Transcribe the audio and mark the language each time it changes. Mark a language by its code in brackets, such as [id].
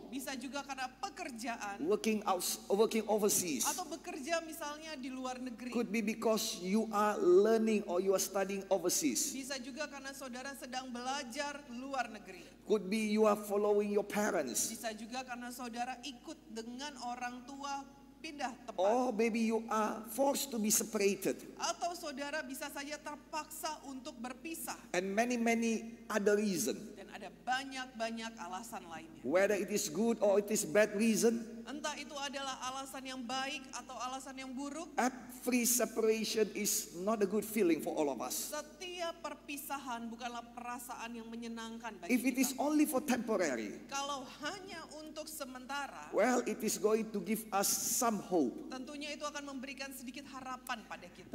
[id] bisa juga karena pekerjaan, [en] working overseas, [id] atau bekerja misalnya di luar negeri. [en] could be because you are learning or you are studying overseas, [id] Bisa juga karena saudara sedang belajar luar negeri. [en] could be you are following your parents, [id] Bisa juga karena saudara ikut dengan orang tua pindah tempat. [en] or maybe you are forced to be separated, [id] Atau saudara bisa saja terpaksa untuk berpisah. [en] and many other reasons. [id] Dan ada banyak-banyak alasan lainnya. [en] Whether it is good or it is bad reason, [id] Entah itu adalah alasan yang baik atau alasan yang buruk. [en] every separation is not a good feeling for all of us. [id] Setiap perpisahan bukanlah perasaan yang menyenangkan bagi [en] If it is [id] kita. [en] only for temporary, [id] Kalau hanya untuk sementara, [en] well, it is going to give us some hope. [id] tentunya itu akan memberikan sedikit harapan pada kita.